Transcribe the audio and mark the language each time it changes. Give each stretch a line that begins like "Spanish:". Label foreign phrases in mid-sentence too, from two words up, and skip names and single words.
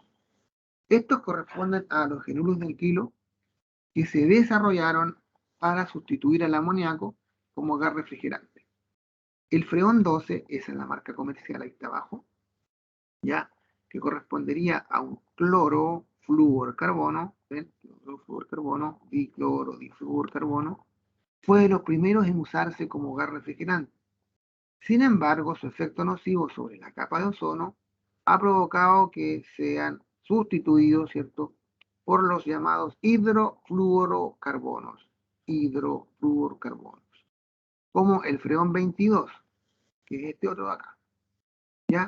Spanish: Estos corresponden a los halogenuros de alquilo que se desarrollaron para sustituir al amoníaco como gas refrigerante. El freón 12, esa es la marca comercial, ahí está abajo, ya, que correspondería a un clorofluorcarbono, ¿ven? Clorofluorcarbono, dicloro, difluorcarbono, fue de los primeros en usarse como gas refrigerante. Sin embargo, su efecto nocivo sobre la capa de ozono ha provocado que sean sustituidos, ¿cierto?, por los llamados hidrofluorocarbonos, como el freón 22, que es este otro de acá, ¿ya?